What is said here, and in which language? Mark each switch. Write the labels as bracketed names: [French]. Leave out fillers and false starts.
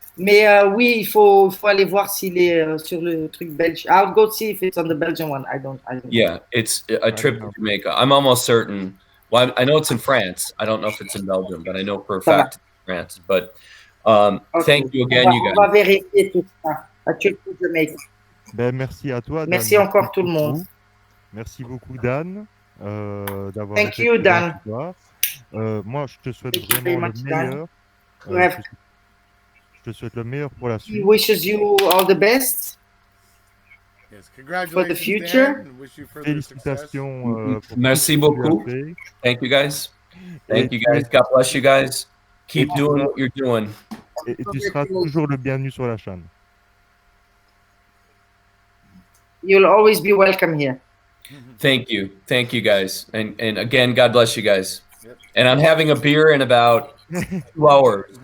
[French] Mais oui, il faut aller voir s'il est sur le truc belge. [English] I'll go see if it's on the Belgian one. I don't Yeah, know. it's A Trip to Jamaica. I'm almost certain. Well, I know it's in France. I don't know if it's in Belgium, but I know for a fact it's in France. But thank you again, you guys. [French] On va vérifier tout ça. A Trip to Jamaica. Ben, merci à toi, Dan. Merci encore tout le monde. Merci beaucoup, Dan, d'avoir [English] Thank you, Dan. [French] Moi, je te souhaite vraiment le meilleur. Je te souhaite le meilleur pour la suite. [English] He wishes you all the best. Yes, congratulations, for the future. Dan, and wish you further [French] Félicitations. Merci beaucoup. [English] Thank you, guys. Thank you, guys. God bless you guys. Keep doing what you're doing. [French] Et tu seras toujours le bienvenu sur la chaîne. [English] You'll always be welcome here. Thank you, guys, and again, God bless you guys. Yep. And I'm having a beer in about 2 hours.